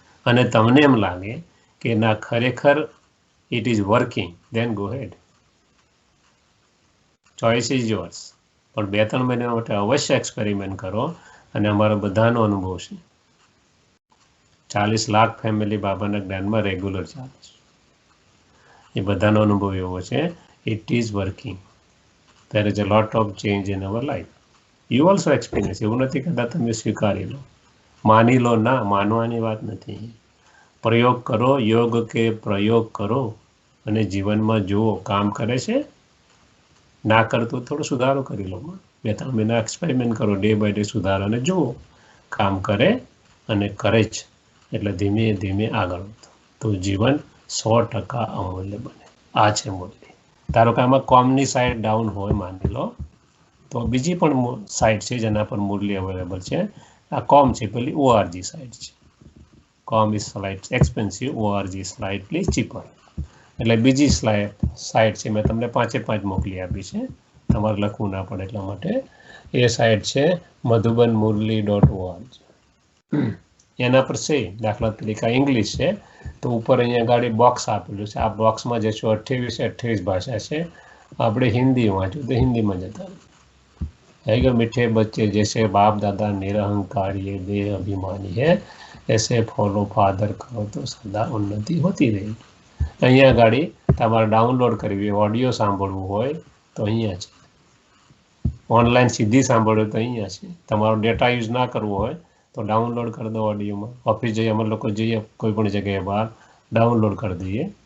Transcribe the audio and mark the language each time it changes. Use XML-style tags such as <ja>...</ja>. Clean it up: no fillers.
<gu>અને તમને એમ લાગે કે ના ખરેખર</gu> <en>It is working, then go ahead. Choice is yours.</en> <gu>પણ 2-3 મહિના માટે અવશ્ય એક્સપેરિમેન્ટ કરો. અને અમારો બધાનો અનુભવ છે. 40 લાખ ફેમિલી બાબાના જ્ઞાનમાં રેગ્યુલર ચાલે છે. એ બધાનો અનુભવ એવો છે.</gu> <en>It is working. there is a lot of change in our life. You also experience.</en> <gu>એવું નથી કહેતા તમે સ્વીકારી લો, માની લો. ના, માનવાની વાત નથી. પ્રયોગ કરો, યોગ કે પ્રયોગ કરો અને જીવનમાં જુઓ કામ કરે છે. ના કરતું થોડો સુધારો કરી લો. 2-3 મહિના એક્સપેરિમેન્ટ કરો,</gu> <en>day by day</en> <gu>સુધારો અને જુઓ કામ કરે અને કરે જ એટલે ધીમે ધીમે આગળ વધો તો જીવન 100% અમૂલ્ય બને. આ છે મુરલી. ધારો કે આમાં કોમની સાઈડ ડાઉન હોય માની લો તો બીજી પણ સાઈડ છે જેના પર મુરલી અવેલેબલ છે. આ કોમ છે, પેલી ORG સાઈડ છે.</gu> <en>કોમ is slight expensive, ORG slightly cheaper.</en> <gu>એટલે બીજી સાઈડ છે. મેં તમને 5 મોકલી આપી છે. તમારે લખવું ના પડે એટલા માટે. એ સાઈડ છે madhubanmurli.org. એના પર છે દાખલા તરીકે ઇંગ્લિશ છે તો ઉપર અહીંયા ગાડી બોક્સ આપેલું છે. આ બોક્સમાં જશો 28 ભાષા છે. આપણે હિન્દી વાંચ્યું તો હિન્દીમાં જતા</gu> <hi>है कि मीठे बच्चे जैसे बाप दादा निरहंकार ये देह अभिमानी है ऐसे फॉलो फादर करो तो सदा उन्नति होती रहेगी.</hi> <gu>અહીંયા ગાડી તમારે ડાઉનલોડ કરવી, ઓડિયો સાંભળવું હોય તો અહીંયા છે. ઓનલાઈન સીધી સાંભળો તો અહીંયા છે. તમારો ડેટા યુઝ ના કરવો હોય તો ડાઉનલોડ કરી દો ઓડિયોમાં. ઓફિસ જઈએ અમે લોકો જઈએ કોઈ પણ જગ્યાએ બહાર ડાઉનલોડ કરી દઈએ.</gu>